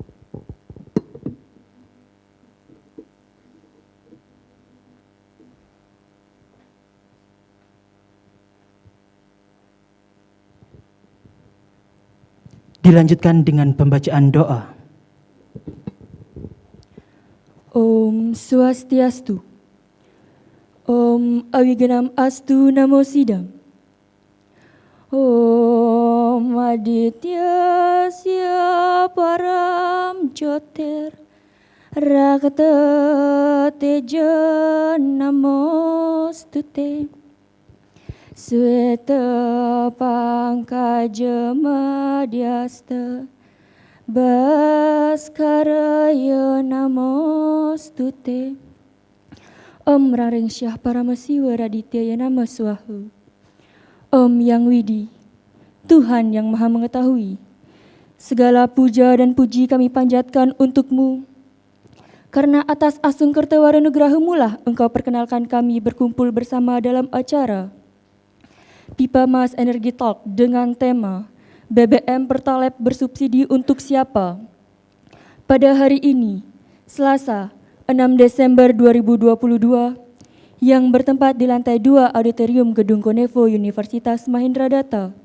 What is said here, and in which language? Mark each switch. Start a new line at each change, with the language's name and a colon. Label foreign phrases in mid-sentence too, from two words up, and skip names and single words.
Indonesian: Dilanjutkan dengan pembacaan doa. Om Swastiastu.
Sanskrit: ॐ अविघ्नम् अस्तु नमः सिद्धम्. ॐ आदित्यस्य परं ज्योतिः रक्ततेजो नमोऽस्तु ते श्वेतपङ्कजमध्यस्थ भास्कराय नमोऽस्तु ते. ॐ ह्रां ह्रीं सः परमशिव आदित्याय नमः स्वाहा.
Indonesian: Om Yang Widi, Tuhan yang Maha Mengetahui, segala puja dan puji kami panjatkan untuk-Mu, karena atas asung kertawara nugraha-Mu lah Engkau perkenalkan kami berkumpul bersama dalam acara Pipa Mas Energi Talk dengan tema BBM Pertalite bersubsidi untuk siapa? Pada hari ini, Selasa, 6 Desember 2022, yang bertempat di lantai 2 Auditorium Gedung Konevo Universitas Mahendradatta.